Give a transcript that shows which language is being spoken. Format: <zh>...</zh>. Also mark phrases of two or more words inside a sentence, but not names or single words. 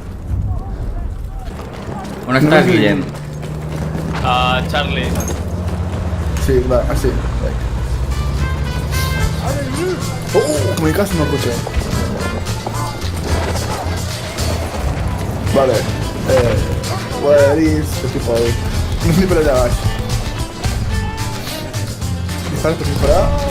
<ca>On estàs, Guillem? Charlie. Sí, va, sí. Com hi caso en el cotxe. Vale.</ca> <en>Where is the people?</en> <ca>No sé per allà baix. Dispara per disparar.</ca>